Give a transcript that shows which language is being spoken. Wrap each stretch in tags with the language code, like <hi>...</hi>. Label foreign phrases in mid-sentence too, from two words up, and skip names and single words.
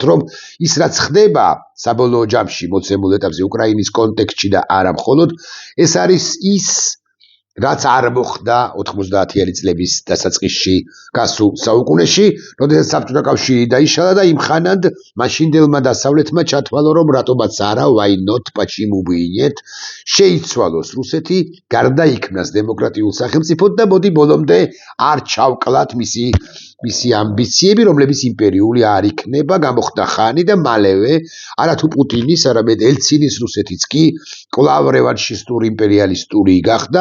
<ka>რომ ის რაც ხდება საბოლოო ჯამში მოცემულ ეტაპზე უკრაინის კონტექსტში და არა მხოლოდ, ეს არის ის რაც არ მოხდა 90-იანი წლების დასაწყისში გასულ საუკუნეში, როდესაც საბჭოთა კავშირი დაიშალა და იმხანად მაშინდელმა დასავლეთმა ჩათვალა, რომ რატომაც არა,</ka> <en>why not,</en> <ru>почему бы и нет,</ru> <ka>შეიცვალოს რუსეთი, გარდაიქმნას დემოკრატიულ სახელმწიფოდ და მოდი ბოლომდე არ ჩავკლათ მისი ამბიციები, რომლებიც იმპერიული არ იქნება, გამოხდა ხანი და მალევე არათუ პუტინის, არამედ ელცინის რუსეთიც კი კვლავ რევანშისტური იმპერიალისტური გახდა.</ka>